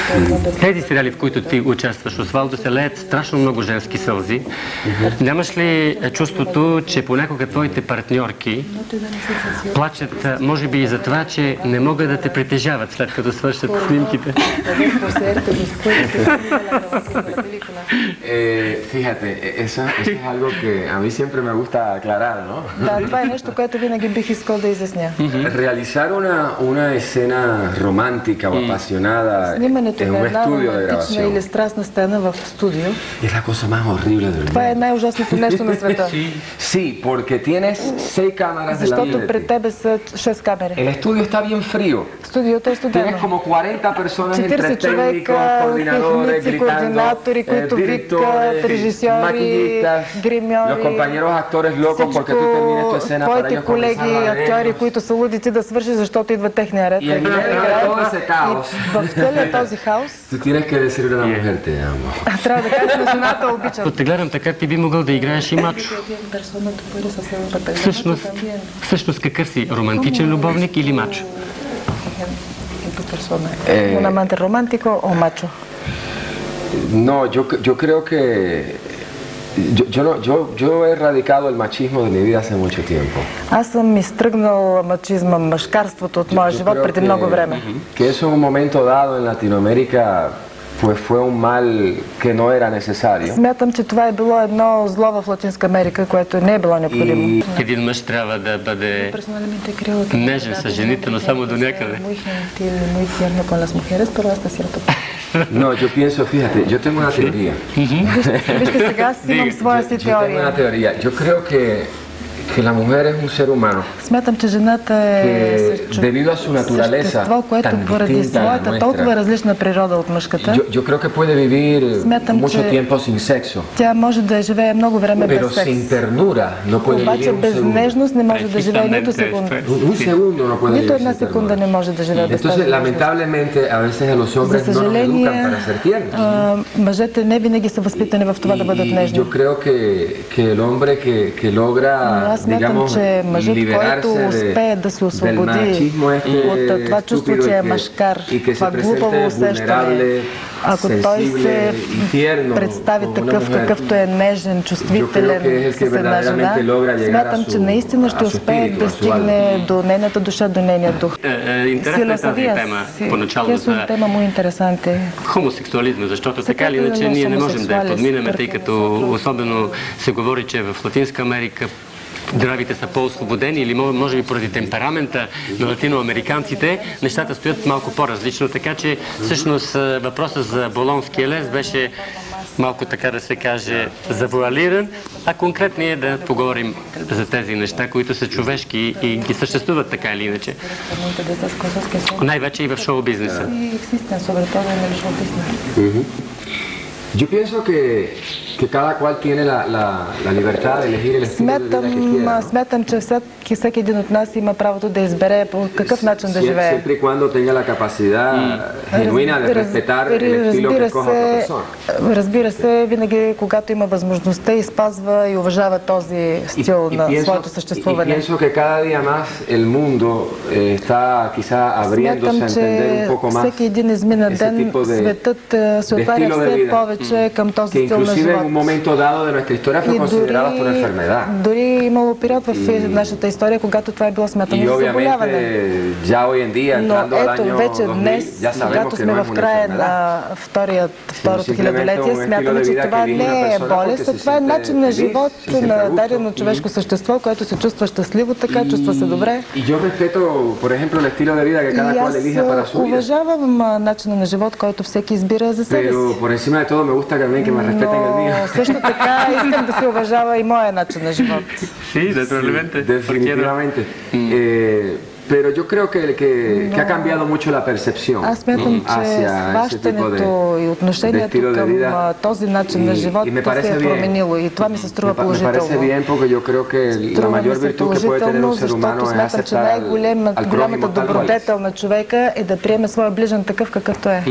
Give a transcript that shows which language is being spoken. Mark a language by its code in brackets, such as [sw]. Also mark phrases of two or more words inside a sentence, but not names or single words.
[bg] Тези сериали, в които ти участваш, Освалдо, се леят страшно много женски сълзи. Нямаш ли чувството, че понякога твоите партньорки плачат, може би и за това, че не могат да те притежават след като свършат снимките? [es] Fíjate, eso es algo que a mí siempre me gusta aclarar, ¿no? [bg] Да, това е нещо, което винаги бих искал да изясня. [es] Realizar una escena romántica o apasionada [bg] Снимането [es] en [bg] на [es] un [bg] една [es] estudio de [bg] романтична или [es] grabación [bg] страстна сцена в студио, [es] es la cosa más horrible del [bg] това е [es] mundo. [bg] най-ужасното нещо на света. [es] Sí, porque tienes 6 cámaras delante [bg] Защото [es] de [bg] пред [es] ti. [bg] тебе са 6 камери. [es] El estudio está bien frío. [bg] Студиото е студено. [es] Tienes como 40 personas entre [bg] 40 [es] técnicos, [bg] човека, [es] coordinadores, [bg] техници, [es] gritando, [bg] координатори, които викат, [es] directores, [bg] режисьори, [es] maquillistas, [bg] гримьори, [es] los compañeros actores locos porque tú termines tu escena para [bg] твоите [es] ellos [bg] колеги, [es] comenzar a [bg] актьори, [es] verlos. [bg] които са лудици да свърши, защото идва техния ред. [es] Y en medio de todo ese caos, [bg] В целия този хаос [es] tú tienes que decirle a la mujer te amo. [bg] трябва да кажеш на жената обичам. От те гледам така, ти би могъл да играеш и мачо. Всъщност какъв си? Романтичен любовник или мачо? [es] Un amante romántico o macho. No, yo creo que yo he erradicado el machismo de mi vida hace mucho tiempo. [bg] Аз съм изтръгнал мачизма, мъжкарството от моя живот [es] Yo creo [bg] преди много време. [es] que eso en un momento dado en Latinoamérica pues fue un mal que no era necesario. [bg] Смятам, че това е било едно зло в Латинска Америка, което не е било необходимо. Един мъж трябва да бъде нежен с жените, но само до някъде. [es] No, yo pienso, fíjate, yo tengo una teoría. [bg] Вижте, сега аз имам своя си [es] Yo tengo una [bg] теория. [es] teoría. Yo creo que la mujer es un ser humano [bg] Смятам, че жената е [es] que debido a su naturaleza [bg] същество, което [es] tan [bg] поради [es] distinta a la [bg] своята толкова [es] nuestra, [bg] различна природа от мъжката, [es] yo creo que puede vivir [bg] Смятам, [es] mucho [bg] че [es] tiempo sin sexo, [bg] тя може да живее много време [es] pero [bg] без секс. [es] sin ternura no puede [bg] Обаче [es] vivir un [bg] без [es] segundo. [bg] нежност не може да живее нито секунда. [es] Un segundo no puede [bg] Нито [es] vivir [bg] една [es] sin [bg] секунда [es] ternura. [bg] не може да живее без тази [es] Entonces, [bg] нежност. [es] lamentablemente, a veces a los [bg] За [es] hombres no nos [bg] съжаление, [es] educan para ser tiernos. [bg] мъжете не винаги са възпитани в това да бъдат [es] Y [bg] нежни. [es] yo creo que el hombre que [bg] Но [es] logra, [bg] аз смятам, [es] digamos, [bg] че мъжът, който [es] liberarse [bg] успее да се [es] del [bg] освободи [es] machismo este [bg] от това чувство, [es] estúpido [bg] че е [es] y [bg] мъжкар, [es] que se [bg] това глупаво [es] presente [bg] усещане, [es] vulnerable, [bg] ако той се [es] sensible y tierno [bg] представи [es] como una [bg] такъв, [es] mujer, [bg] какъвто е нежен, чувствителен [es] que es el que [bg] с една жена, [es] verdaderamente logra llegar [bg] смятам, [es] a [bg] че [es] su- [bg] наистина ще [es] a su [bg] успее [es] espíritu, [bg] да [es] a su [bg] стигне до нейната душа, до нейния дух. Интересна е тази тема, поначало [it] Questo è un [bg] за [es] tema muy interesante. [bg] хомосексуализма, защото така или иначе ние не можем да я подминем, тъй като особено се говори, че в Латинска Америка държавите са по-освободени или може би поради темперамента на латиноамериканците, нещата стоят малко по-различно, така че всъщност въпросът за болонския лес беше малко, така да се каже, завуалиран, а конкретно е да поговорим за тези неща, които са човешки и ги съществуват така или иначе. Най-вече и в шоу-бизнеса. [es] Yo pienso que cada cual tiene la libertad de elegir el estilo de vida que quiera. [bg] Смятам, че всеки един от нас има правото да избере по какъв начин да живее. [es] Siempre y cuando tenga la capacidad genuina de respetar el estilo que escoja otra persona. [bg] Разбира се, винаги когато има възможността и спазва и уважава този стил на своето съществуване. [es] Pienso que cada día más el mundo está quizá abriéndose a entender un poco más [bg] всеки един измина ден светът се отваря все повече към този стил на живот. [es] En un momento dado de nuestra historia fue considerado hasta una enfermedad. [bg] Дори имало период в нашата история, когато това е било смятано за заболяване. [es] Ya hoy en día, [bg] Но [es] entrando al [bg] ето [es] año [bg] вече [es] 2000, [bg] днес, [es] ya sabemos [bg] когато [es] que [bg] сме [es] no es [bg] в [es] una [bg] края [es] enfermedad. [bg] на второто хилядолетие, смятаме, че това не е болест, а това е начин на живот на дадено човешко същество, което се чувства щастливо така, чувства се добре. [es] Y yo respeto, por ejemplo, el estilo de vida que cada cual elija para su vida. [bg] Уважавам начина на живот, който всеки избира за себе си. [es] Pero por encima de todo me gusta también que me respeten el mío. [bg] Но също така искам да се уважава и моя начин на живот. [es] Sí, naturalmente. Definitivamente. Pero yo creo que ha cambiado mucho la percepción [bg] Аз смятам, че [es] hacia ese tipo [bg] схващането и [es] de [bg] отношението [es] estilo de [bg] към [es] vida. [bg] този начин на живот се е променило и това ми се струва [es] Me parece [bg] положително. [es] bien porque yo creo que la mayor virtud que puede tener un ser humano es [bg] смятам, че [es] aceptar al prójimo [bg] най-голямата [es] tal cual es. [bg] добродетел на човека е да приеме своя ближен такъв какъвто е.